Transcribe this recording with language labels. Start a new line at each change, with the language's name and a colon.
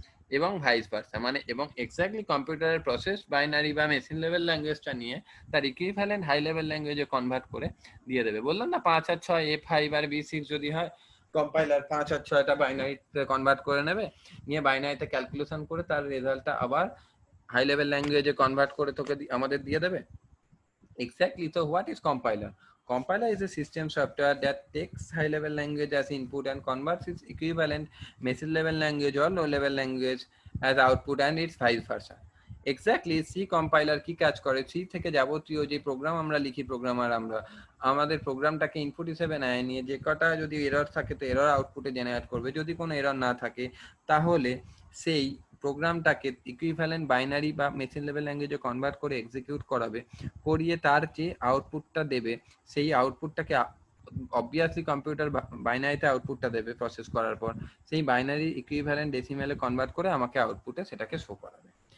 Bangla: এবং vice versa, মানে এবং এক্স্যাক্টলি কম্পিউটারের প্রসেস বাইনারি বা মেশিন লেভেল ল্যাঙ্গুয়েজটা নিয়ে তার ইকুইভ্যালেন্ট হাই লেভেল ল্যাঙ্গুয়েজে কনভার্ট করে দিয়ে দেবে। বললাম না 5 আর 6 A5 আর B6 যদি হয়, কম্পাইলার 5 আর 6টা বাইনারিতে কনভার্ট করে নেবে, নিয়ে বাইনারিতে ক্যালকুলেশন করে তার রেজাল্টটা আবার হাই লেভেল ল্যাঙ্গুয়েজে কনভার্ট করে তোকে আমাদের দিয়ে দেবে।
English: Exactly. So what is compiler? Compiler is a system software that takes high level language as input and converts its equivalent machine level language or low level language as output, and its vice versa.
Bangla: Exactly C compiler কি কাজ করে, C থেকে যাবতীয় যে programme আমরা লিখি, programmer আমরা আমাদের প্রোগ্রামটাকে ইনপুট হিসেবে নেয়, নিয়ে যে কটা যদি এরর থাকে তো এরর আউটপুটে জেনারেট করবে, যদি কোনো এরর না থাকে তাহলে সেই প্রোগ্রামটাকে ইকুইভ্যালেন্ট বাইনারি বা মেশিন লেভেল ল্যাঙ্গুয়েজে কনভার্ট করে এক্সিকিউট করাবে, করিয়ে তার যে আউটপুটটা দেবে সেই আউটপুটটাকে অবভিয়াসলি কম্পিউটার বাইনারিতে আউটপুটটা দেবে প্রসেস করার পর, সেই বাইনারি ইকুইভ্যালেন্ট ডেসিমেলে কনভার্ট করে আমাকে আউটপুটে সেটাকে শো করাবে।